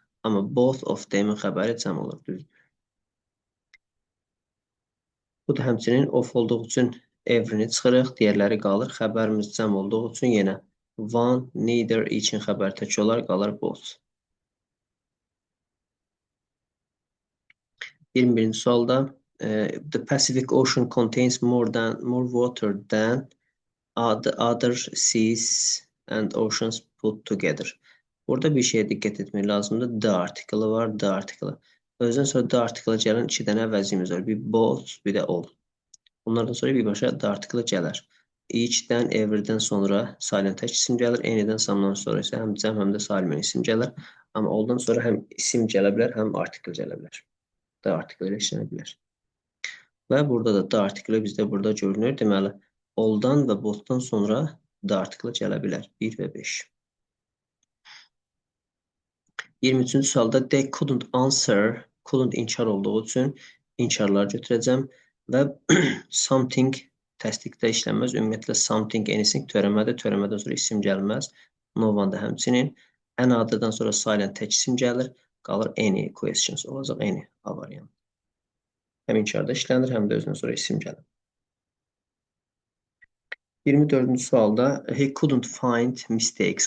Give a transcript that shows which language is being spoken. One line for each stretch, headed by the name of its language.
Azerbaijani: Amma
English: both of them-
Azerbaijani: in xəbəri cəm olur, düzdür. Bu da həmçinin of olduğu üçün every'ni çıxırıq, digərləri qalır. Xəbərimiz cəm olduğu üçün yenə one, neither, each-in xəbəri tək olar, qalır both. 21-ci sualda
English: the Pacific Ocean contains more water than other seas and oceans put together.
Azerbaijani: Burada bir şeyə diqqət etmək lazımdır. The article var, the article. Özdən sonra the article gələn 2 dənə əvəzimiz var. Bir both, bir də all. Bunlardan sonra birbaşa the article gələr. Each-dən, every-dən sonra sayılan tək isim gəlir. Any-dən, some-dan sonra isə həm cəm, həm də sayılmayan isim gəlir. Amma all-dan sonra həm isim gələ bilər, həm article gələ bilər. The article ilə işlənə bilər. Və burada da the article bizdə burada görünür. Deməli, all-dan və both-dan sonra the article gələ bilər. 1 və 5. 23-cü sualda
English: they couldn't answer,
Azerbaijani: couldn't inkar olduğu üçün inkarları götürəcəm və something təsdiqdə işlənməz. Ümumiyyətlə something, anything törəmədir. Törəmədən sonra isim gəlməz. No one da həmçinin. Another'dan sonra sayılan tək isim gəlir. Qalır
English: any questions
Azerbaijani: olacaq, any A variantı. Həm inkarda işlənir, həm də özündən sonra isim gəlir. 24-cü sualda
English: he couldn't find mistakes.